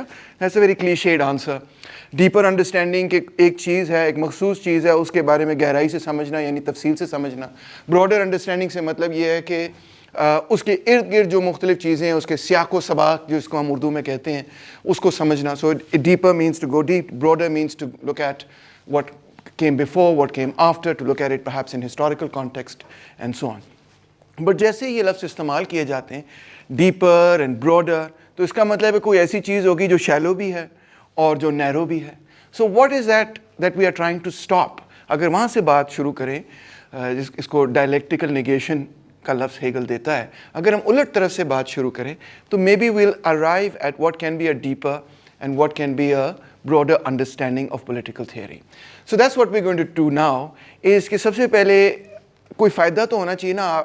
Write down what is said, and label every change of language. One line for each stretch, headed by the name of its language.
English: Yeah that's a very clichéd answer.
Hindi: Deeper understanding कि एक चीज़ है, एक मखसूस चीज़ है, उसके बारे में गहराई से समझना यानी तफसील से समझना. ब्रॉडर अंडरस्टैंडिंग से मतलब ये है कि उसके इर्द गिर्द जो मुख्तलिफ चीज़ें हैं, उसके सियाको सबाक जिसको हम उर्दू में कहते हैं, उसको समझना.
English: So deeper means to go deep, broader means to look at what came before, what came after, to look at it perhaps in historical context and so on.
Hindi: But जैसे ये लफ्ज़ इस्तेमाल किए जाते हैं
English: deeper and broader,
Hindi: तो इसका मतलब है कोई ऐसी चीज़ होगी जो shallow भी है और जो narrow भी है.
English: So what is that we are trying to stop?
Hindi: अगर वहाँ से बात शुरू करें, इसको dialectical negation का लफ्ज़ हेगल देता है, अगर हम उलट तरफ से बात शुरू करें तो
English: maybe we'll arrive at what can be a deeper and what can be a broader understanding of political theory. So that's what we're going to do now, is
Hindi: कि सबसे पहले कोई फ़ायदा तो होना चाहिए ना.